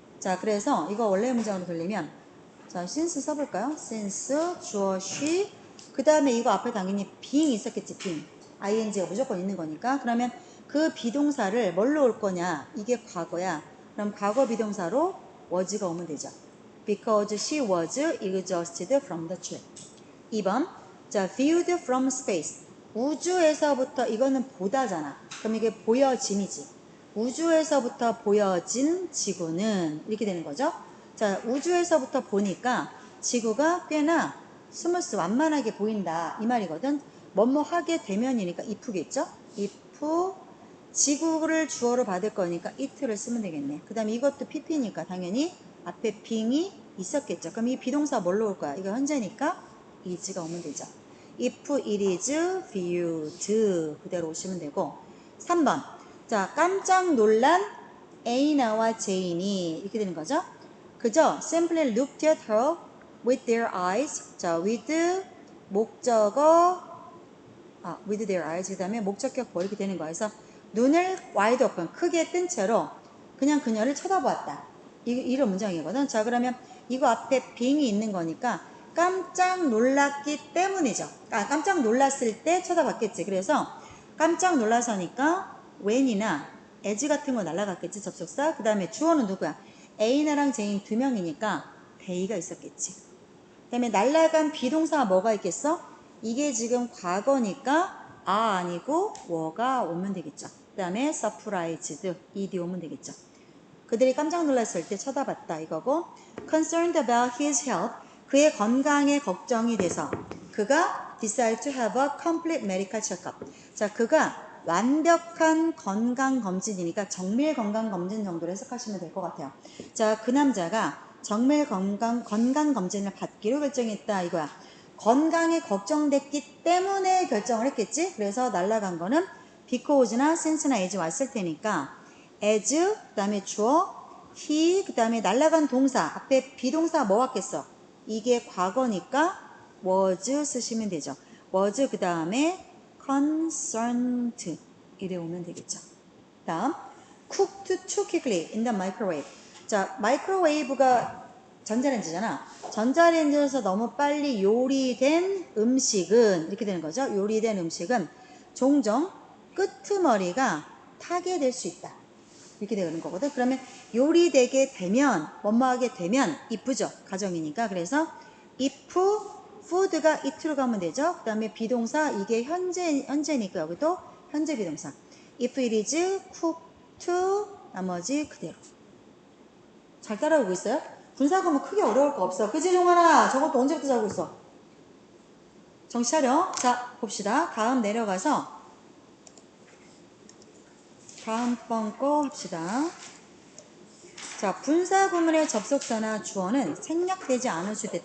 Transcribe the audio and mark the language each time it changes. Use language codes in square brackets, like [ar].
[ko] 자, 그래서 이거 원래의 문장으로 돌리면 자, since 써볼까요? since, 주어, she 그 다음에 이거 앞에 당연히 being 있었겠지. being ing가 무조건 있는 거니까. 그러면 그 비동사를 뭘로 올 거냐? 이게 과거야. 그럼 과거 비동사로 was가 오면 되죠. [en] Because she was exhausted from the trip. [ko] 2번. 자, [en] viewed from space. [ko] 우주에서부터 이거는 보다잖아. 그럼 이게 보여짐이지. 우주에서부터 보여진 지구는 이렇게 되는 거죠. 자, 우주에서부터 보니까 지구가 꽤나 스무스 완만하게 보인다 이 말이거든. 뭐뭐 하게 되면이니까 if겠죠. if 지구를 주어로 받을 거니까 it를 쓰면 되겠네. 그 다음에 이것도 pp니까 당연히 앞에 being이 있었겠죠. 그럼 이 비동사 뭘로 올 거야? 이거 현재니까 is가 오면 되죠. [en] if it is viewed [ko] 그대로 오시면 되고. 3번. 자, 깜짝 놀란 에이나와 제인이 이렇게 되는 거죠. 그죠? [en] simply looked at her with their eyes. [ko] 자, with 목적어 with their eyes 그 다음에 목적격 이렇게 되는 거야. 그래서 눈을 wide open 크게 뜬 채로 그냥 그녀를 쳐다보았다. 이런 문장이거든. 자, 그러면 이거 앞에 being이 있는 거니까 깜짝 놀랐기 때문이죠. 깜짝 놀랐을 때 쳐다봤겠지. 그래서 깜짝 놀라서니까 when이나 as 같은 거 날라갔겠지. 접속사. 그 다음에 주어는 누구야? 에이나랑 제인 두 명이니까 they가 있었겠지. 그 다음에 날라간 비동사가 뭐가 있겠어? 이게 지금 과거니까 아니고 were가 오면 되겠죠. 그 다음에 surprised ed 오면 되겠죠. 그들이 깜짝 놀랐을 때 쳐다봤다 이거고 [en] concerned about his health [ko] 그의 건강에 걱정이 돼서 그가 [en] decide to have a complete medical checkup. [ko] 자, 그가 완벽한 건강검진이니까 정밀 건강검진 정도로 해석하시면 될 것 같아요. 자, 그 남자가 정밀 건강검진을 받기로 결정했다 이거야. 건강에 걱정됐기 때문에 결정을 했겠지. 그래서 날라간 거는 because나 since나 as 왔을 테니까 [en] as 그 다음에 주어 he [ko] 그 다음에 날라간 동사 앞에 비동사 뭐 왔겠어. 이게 과거니까 was 쓰시면 되죠. was 그 다음에 concerned 이래 오면 되겠죠. [en] 다음 cooked too quickly in the microwave. [ko] 자, 마이크로웨이브가 전자레인지잖아. 전자레인지에서 너무 빨리 요리된 음식은 이렇게 되는 거죠. 요리된 음식은 종종 끄트머리가 타게 될 수 있다. 이렇게 되는 거거든. 그러면 요리되게 되면 뭐뭐하게 되면 이쁘죠. 가정이니까. 그래서 if food가 it로 가면 되죠. 그 다음에 비동사 이게 현재니까 여기도 현재 비동사. [en] if it is cooked [ko] 나머지 그대로. 잘 따라오고 있어요? 분사구문 크게 어려울 거 없어. 그치 종아나? 저것도 언제부터 자고 있어? 정신 차려. 자, 봅시다. 다음 내려가서 다음 번 거 합시다. 자, 분사구문의 접속사나 주어는 생략되지 않을 수 있다.